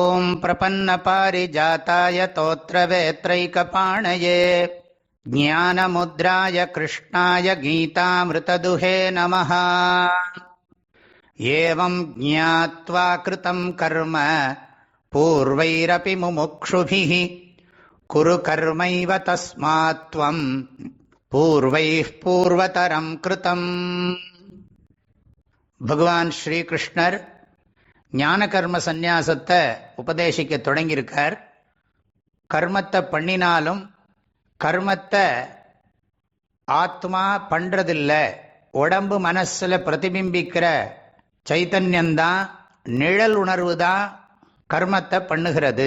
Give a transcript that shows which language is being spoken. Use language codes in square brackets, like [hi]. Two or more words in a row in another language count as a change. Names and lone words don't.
[sa] प्रपन्नपारिजाताय तोत्रवेत्रैकपाणये ज्ञानमुद्राय कृष्णाय गीतामृतदुहे नमः। एवं ज्ञात्वा कृतं कर्म पूर्वैरपि मुमुक्षुभिः कुरु कर्मैव तस्मात् त्वं पूर्वैः पूर्वतरं कृतम्. [ta] பகவான் ஸ்ரீகிருஷ்ணர் ஞான கர்ம சந்நியாசத்தை உபதேசிக்க தொடங்கியிருக்கார். கர்மத்தை பண்ணினாலும் கர்மத்தை ஆத்மா பண்றதில்லை, உடம்பு மனசுல பிரதிபிம்பிக்கிற சைத்தன்யந்தான், நிழல் உணர்வு தான் கர்மத்தை பண்ணுகிறது.